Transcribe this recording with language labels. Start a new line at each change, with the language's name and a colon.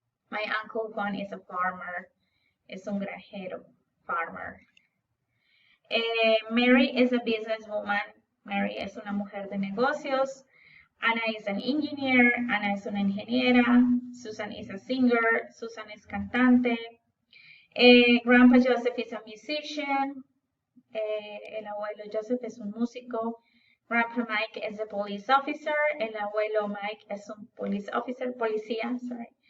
English: My uncle Juan is a farmer.
Spanish: Es un granjero,
English: farmer. Mary is a businesswoman.
Spanish: Mary es una mujer de negocios.
English: Anna is an engineer.
Spanish: Ana es una ingeniera.
English: Susan is a singer.
Spanish: Susan es cantante.
English: Grandpa Joseph is a musician.
Spanish: El abuelo Joseph es un músico.
English: Grandpa Mike is a police officer.
Spanish: El abuelo Mike es un
English: police officer, policía, sorry.